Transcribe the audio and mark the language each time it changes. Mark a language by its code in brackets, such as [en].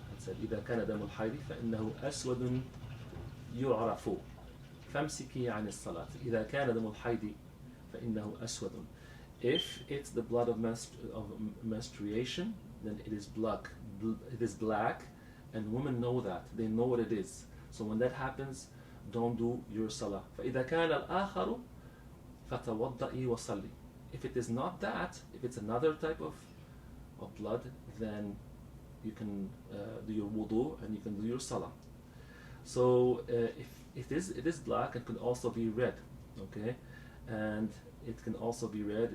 [en] It said, [ar] إذا كان دم الحيض فإنه أسود يعرف فامسكي عن الصلاة. إذا كان دم الحيض فإنه أسود. [en] If it's the blood of menstruation, then it is black. It is black, and women know that. They know what it is. So when that happens, don't do your salah. [ar] فإذا كان الآخر فتوضئي وصلي. [en] If it is not that, if it's another type of blood, then you can do your wudu and you can do your salah. So if it is black, it could also be red, okay, and it can also be red.